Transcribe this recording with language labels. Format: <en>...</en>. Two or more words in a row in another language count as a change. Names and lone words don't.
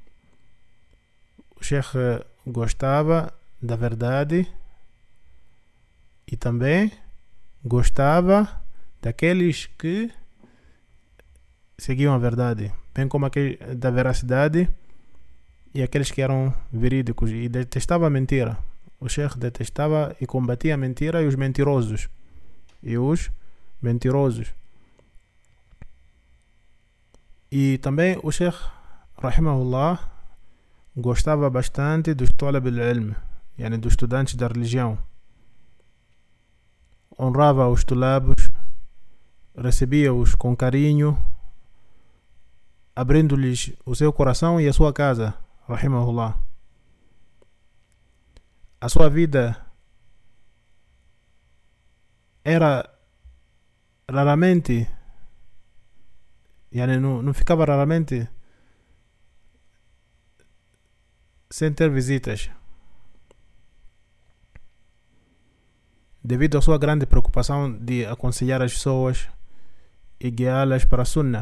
<pt>O Sheikh gostava da verdade e também gostava daqueles que seguiam a verdade, bem como aqueles da veracidade e aqueles que eram verídicos, e detestava a mentira. O Sheikh detestava e combatia a mentira e os mentirosos. E também o Sheikh rahimahullah gostava bastante dos</pt> <ar>طلب العلم,</ar> <pt>dos estudantes da religião. Honrava os tulabos, recebia-os com carinho, abrindo-lhes o seu coração e a sua casa, rahimahullah. A sua vida era raramente, não ficava raramente sem ter visitas, devido à sua grande preocupação de aconselhar as pessoas e guiá-las para a Sunnah.</pt>